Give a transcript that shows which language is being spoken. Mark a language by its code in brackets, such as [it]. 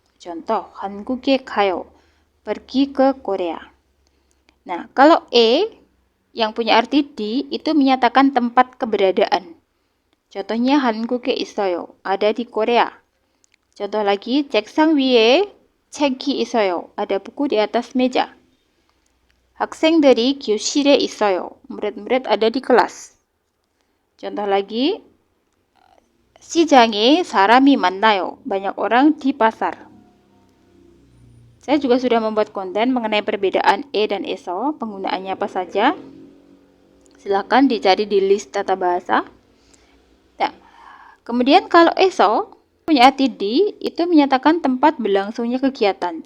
[id] Contoh, [ko] 한국에 가요, [id] pergi ke Korea. Nah, kalau e yang punya arti di, itu menyatakan tempat keberadaan. Contohnya, [ko] 한국에 있어요, [id] ada di Korea. Contoh lagi, [ko] 책상 위에 책이 있어요, [id] ada buku di atas meja. [ko] 학생들이 교실에 있어요. [id] Murid-murid ada di kelas. Contoh lagi, [ko] 시장에 사람이 많나요? [id] Banyak orang di pasar. Saya juga sudah membuat konten mengenai perbedaan e dan eso, penggunaannya apa saja. Silahkan dicari di list tata bahasa. Nah, kemudian kalau eso punya arti di, itu menyatakan tempat berlangsungnya kegiatan.